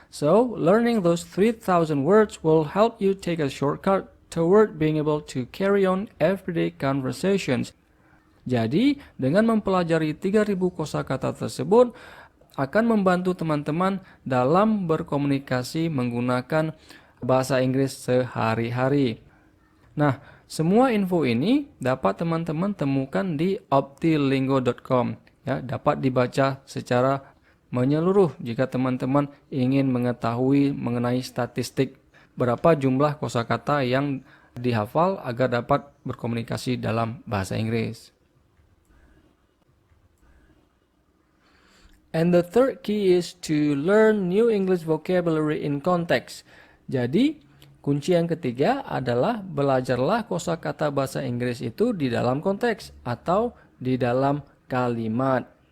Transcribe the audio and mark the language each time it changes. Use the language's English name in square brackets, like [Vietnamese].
[English] So, learning those 3,000 words will help you take a shortcut toward being able to carry on everyday conversations. [Indonesian] Jadi, dengan mempelajari 3000 kosakata tersebut akan membantu teman-teman dalam berkomunikasi menggunakan bahasa Inggris sehari-hari. Nah, semua info ini dapat teman-teman temukan di optilingo.com. Ya, dapat dibaca secara menyeluruh jika teman-teman ingin mengetahui mengenai statistik berapa jumlah kosakata yang dihafal agar dapat berkomunikasi dalam bahasa Inggris. And the third key is to learn new English vocabulary in context. Jadi, kunci yang ketiga adalah belajarlah kosakata bahasa Inggris itu di dalam konteks atau di dalam kalimat.